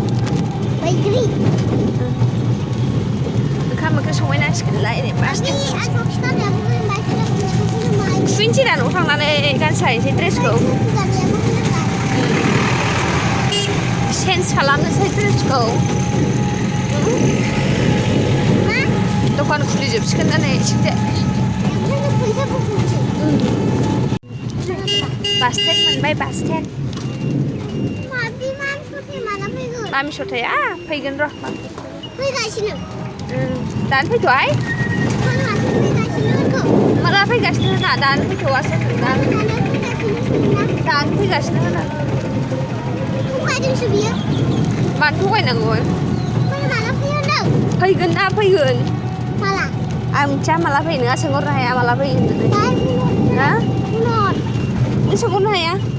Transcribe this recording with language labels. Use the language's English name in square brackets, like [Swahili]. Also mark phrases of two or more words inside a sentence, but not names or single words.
[Bodo] ओंखाम ओंख्रि संहैनांसिगोनलाय नै सुहैनोसै दा न'आव थांनानै गानस्लायनोसै ड्रेसखौ चेन्ज खालामनोसै ड्रेसखौ दखान खुलिजोबसिगोन ना नै Bus stand मोनबाय bus stand मामि सथाया फैगोन र' फैगासिनो दानो फैथ'हाय माला फैगासिनो होना दानो फैथ'वासो दानो फैगासिनो होना थगायदोंसो बियो मानो थगायनांगौ फैगोन ना फैगोन माला आं मिथिया माला फैयो नोंहा सोंहरनो हाया माला फैयो होननानै हा नों सोंहरनो हाया